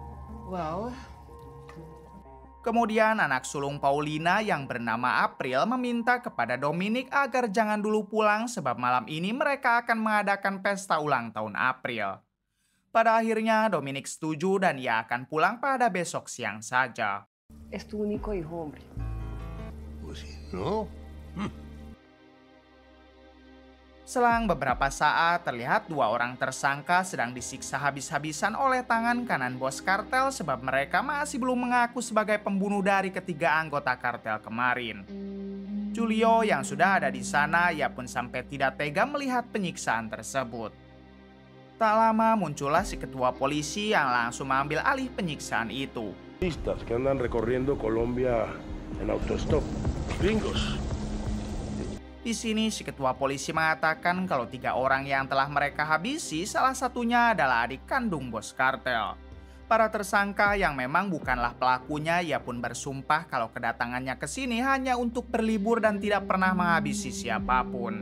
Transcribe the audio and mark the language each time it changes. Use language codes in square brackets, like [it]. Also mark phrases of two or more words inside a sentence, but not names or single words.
[id] Kemudian anak sulung Paulina yang bernama April meminta kepada Dominic agar jangan dulu pulang sebab malam ini mereka akan mengadakan pesta ulang tahun April. Pada akhirnya Dominic setuju dan ia akan pulang pada besok siang saja. [es] Es tu único hijo, hombre. Pues no. [id] Selang beberapa saat terlihat 2 orang tersangka sedang disiksa habis-habisan oleh tangan kanan bos kartel sebab mereka masih belum mengaku sebagai pembunuh dari ketiga anggota kartel kemarin. Julio yang sudah ada di sana, ia pun sampai tidak tega melihat penyiksaan tersebut. Tak lama muncullah si ketua polisi yang langsung mengambil alih penyiksaan itu. [es] Turistas que andan recorriendo Colombia en autostop. Gringos. [id] Di sini si ketua polisi mengatakan kalau 3 orang yang telah mereka habisi salah satunya adalah adik kandung bos kartel. Para tersangka yang memang bukanlah pelakunya, ia pun bersumpah kalau kedatangannya ke sini hanya untuk berlibur dan tidak pernah menghabisi siapapun.